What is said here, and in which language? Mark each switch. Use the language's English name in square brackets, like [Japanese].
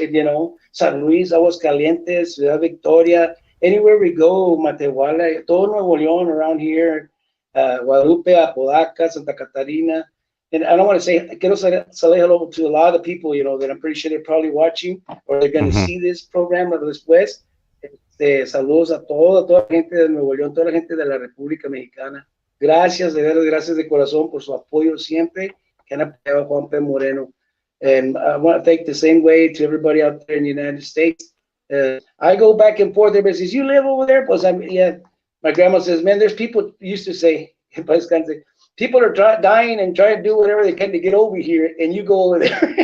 [English] You know, San Luis, Aguascalientes, Ciudad Victoria, anywhere we go, Matehuala, [Spanish] todo [English] Nuevo León around here, Guadalupe, Apodaca, Santa Catarina. And I don't want to say, [Spanish] quiero [English] say hello to a lot of people, you know, that I'm pretty sure they're probably watching or they're going to see this program [Spanish] después. Saludos a toda la gente de Nuevo León, toda la gente de la República Mexicana. Gracias, de verdad, gracias de corazón por su apoyo siempre que han apoyado a Juan P. Moreno. [English] And I want to thank the same way to everybody out there in the United States. I go back and forth. Everybody says, you live over there? [Spanish] Pues [English] yeah. My grandma says, man, there's people used to say, people are dying and trying to do whatever they can to get over here, and you go over there.